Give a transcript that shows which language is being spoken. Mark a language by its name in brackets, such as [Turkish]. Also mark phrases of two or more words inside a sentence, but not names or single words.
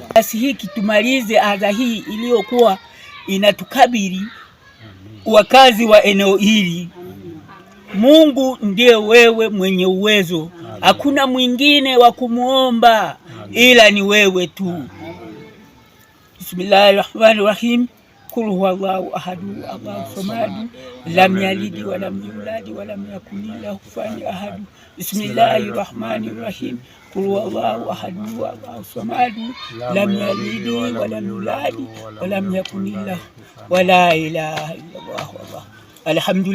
[Swahili] Basi hiki tumalize adha hii iliyokuwa inatukabili wakazi wa eneo hili. Mungu ndiye wewe mwenye uwezo. Hakuna mwingine wa kumuomba ila ni wewe tu. [Arabic] بسم الله الرحمن الرحيم. قل هو الله أحد، الله الصمد، لم يلد ولم يولد ولم يكن له كفوا أحد. بسم الله الرحمن الرحيم. قل هو الله أحد، الله الصمد، لم يلد ولم يولد ولم يكن له، ولا إله إلا الله والله.